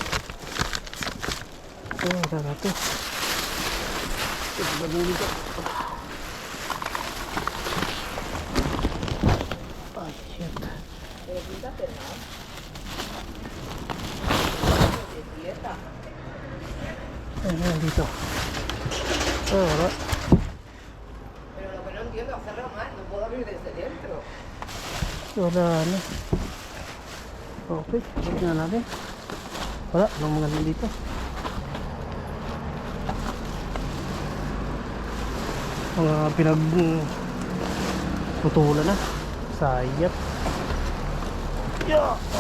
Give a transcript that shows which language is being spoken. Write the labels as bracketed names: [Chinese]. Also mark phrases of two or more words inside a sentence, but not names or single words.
[Filipino] Ayan, sana ito. Ito ba dito? Ay, shit. Ayan, dito. Wala. [Spanish] Pero lo que no entiendo, hacerlo mal, no puedo abrir desde dentro. [Filipino] Wala na. Okay, tignan natin. Wala, anong maganda dito? Mga pinagputulan na. Sayap. Yeah.